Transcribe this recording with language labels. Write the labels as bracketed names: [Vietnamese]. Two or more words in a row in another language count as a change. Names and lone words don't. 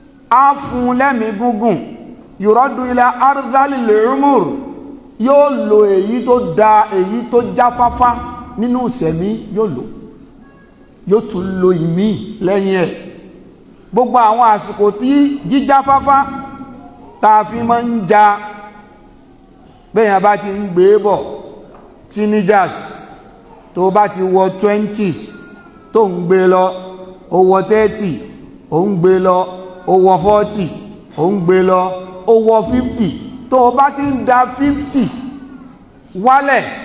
[Yoruba] á fún un lẹ́mìí gúngùn. [Arabic] يرد إلى أرذل العمر. [Yoruba] Yóò lo èyí tó da, èyí tó jáfáfá nínú ìṣẹ̀mí, yóò lò. Yóò tún lo ìmí lẹ́yìn ẹ̀. Gbogbo àwọn àsìkò tí jíjáfáfá tá a fi máa ń ja, bẹ́ẹ̀ yẹn bá ti ń gbé bọ̀, teenagers, tó bá ti wọ twenties, tó ń gbé lọ, ó wọ thirty, ó ń gbé lọ, ó wọ forty, ó ń gbé lọ, ó wọ fifty, tó bá ti ń da fifty wálẹ̀,